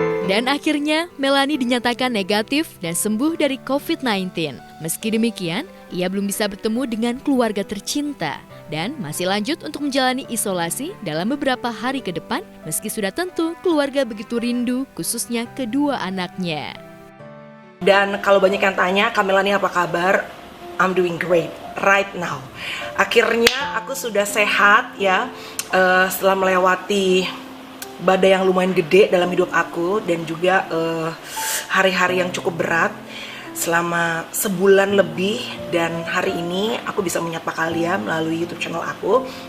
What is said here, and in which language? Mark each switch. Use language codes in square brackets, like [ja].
[id] Dan akhirnya Melanie dinyatakan negatif dan sembuh dari COVID-19. Meski demikian, ia belum bisa bertemu dengan keluarga tercinta dan masih lanjut untuk menjalani isolasi dalam beberapa hari ke depan, meski sudah tentu keluarga begitu rindu, khususnya kedua anaknya. Dan kalau banyak yang tanya, Kak Melanie apa kabar? [en] I'm doing great right now. [id] Akhirnya aku sudah sehat ya, setelah melewati badai yang lumayan gede dalam hidup aku dan juga hari-hari yang cukup berat selama sebulan lebih, dan hari ini aku bisa menyapa kalian melalui YouTube channel aku.